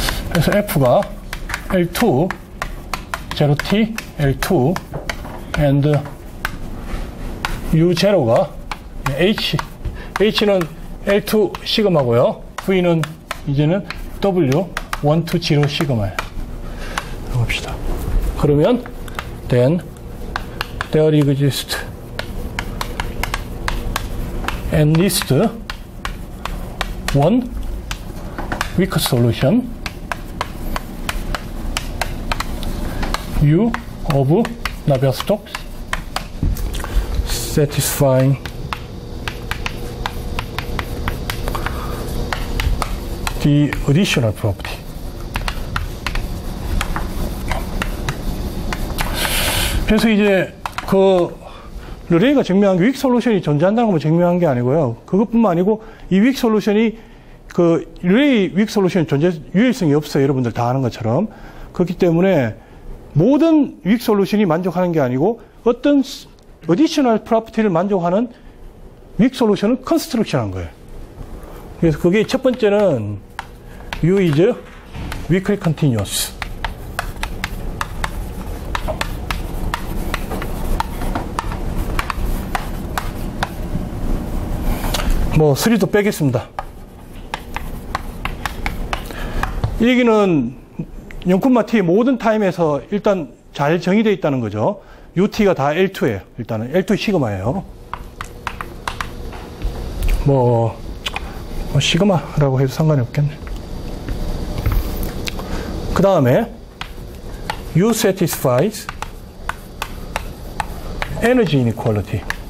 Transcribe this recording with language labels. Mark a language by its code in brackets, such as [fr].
[ko] 그래서 F가 L2, 0T, L2, and U0가 H, H는 L2 시그마고요. V는 이제는 W, 1, 2, 0 시그마예요. 해봅시다. [en] 그러면, then, there exists and list one weak solution U of Navier-Stokes satisfying the additional property. [ko] 그래서 이제 르레이가 증명한 게 윅 솔루션이 존재한다는 걸 증명한 게 아니고요. 그것뿐만 아니고 이 윅 솔루션이 르레이 윅 솔루션이 유일성이 없어요. 여러분들 다 아는 것처럼. 그렇기 때문에 모든 윅 솔루션이 만족하는 게 아니고 어떤 어디셔널 프로퍼티를 만족하는 윅 솔루션을 컨스트럭션한 거예요. 그래서 그게 첫 번째는 [en] U is weakly continuous. [ko] 뭐 3도 빼겠습니다. 이 얘기는 0,t 모든 타임에서 일단 잘 정의되어 있다는 거죠. UT가 다 L2예요. 일단은 L2 시그마예요. 뭐 시그마라고 해도 상관이 없겠네. 그 다음에 [en] U satisfies energy inequality.